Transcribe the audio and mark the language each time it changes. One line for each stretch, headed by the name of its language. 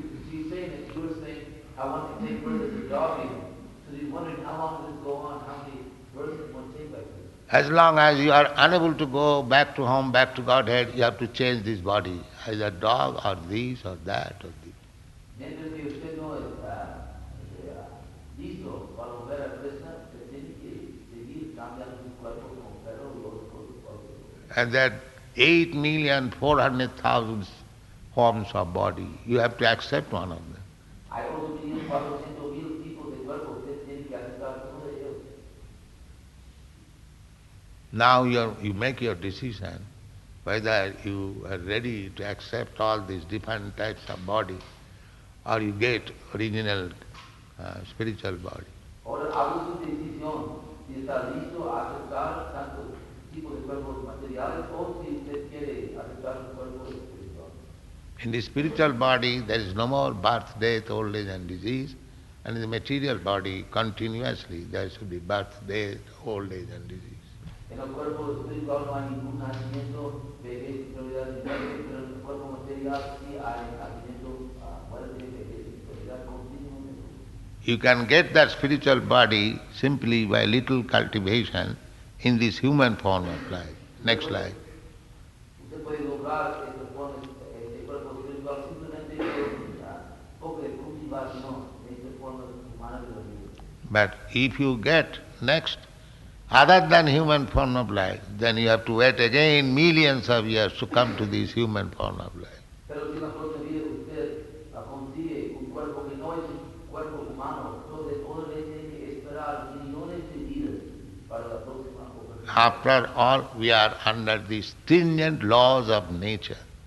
English: She's saying that you were saying, I want to take birth as a dog even. So he's wondering how long does this go on, how many births does one take like this? As long as you are unable to go back to home, back to Godhead, you have to change this body. Either dog or this or that or this.
Spanish: Mientras que usted no está listo para volver a Krishna, usted tiene que seguir cambiando su cuerpo como perro y otro cuerpo.
English: And that 8,400,000 forms of body, you have to accept one of them.
Spanish: Hay 8,400,000 tipos de cuerpo, usted tiene que aceptar uno de ellos.
English: Now you make your decision whether you are ready to accept all these different types of body or you get original spiritual body.
Spanish: Ahora haga su decisión si está listo a aceptar tantos tipos de cuerpos materiales o si usted quiere aceptar un cuerpo espiritual.
English: In the spiritual body there is no more birth, death, old age and disease, and in the material body continuously there should be birth, death, old age and disease.
Spanish: En el cuerpo espiritual no hay ningún nacimiento, vejez, enfermedad ni muerte, pero en el cuerpo material sí hay nacimiento, muerte, vejez, enfermedad continuamente.
English: You can get that spiritual body simply by little cultivation in this human form of life, next life.
Spanish: Usted puede lograr este cuerpo espiritual simplemente con poco de cultivación de esta forma humana de la vida.
English: But if you get next, other than human form of life, then you have to wait again millions of years to come to this human form of life.
Spanish: Pero si en la próxima vida usted consigue un cuerpo que no es un cuerpo humano, entonces otra vez tiene que esperar millones de vidas para la próxima oportunidad.
English: After all, we are under the stringent laws of nature.